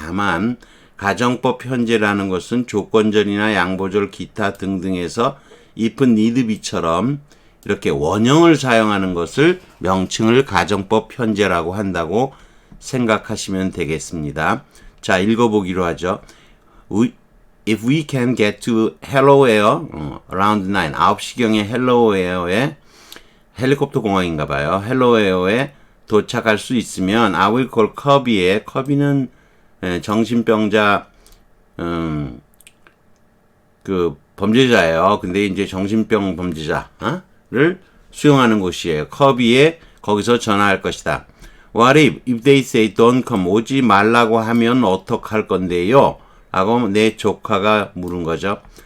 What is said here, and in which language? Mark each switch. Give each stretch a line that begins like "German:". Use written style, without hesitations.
Korean: 다만 가정법 현재라는 것은 조건절이나 양보절 기타 등등에서
English: if need be
Korean: 처럼 이렇게 원형을 사용하는 것을 명칭을 가정법 현재라고 한다고 생각하시면 되겠습니다. 자, 읽어보기로 하죠.
English: If we can get to Hello Air around
Korean: 9시경에 Hello Air에 헬리콥터 공항인가 봐요. Hello Air에 도착할 수 있으면
English: I will call
Korean: 커비에 커비는 정신병자 그 범죄자예요. 근데 이제 정신병 범죄자를 수용하는 곳이에요. 커비에 거기서 전화할 것이다.
English: What if they say don't come
Korean: 오지 말라고 하면 어떡할 건데요? 라고 내 조카가 물은 거죠.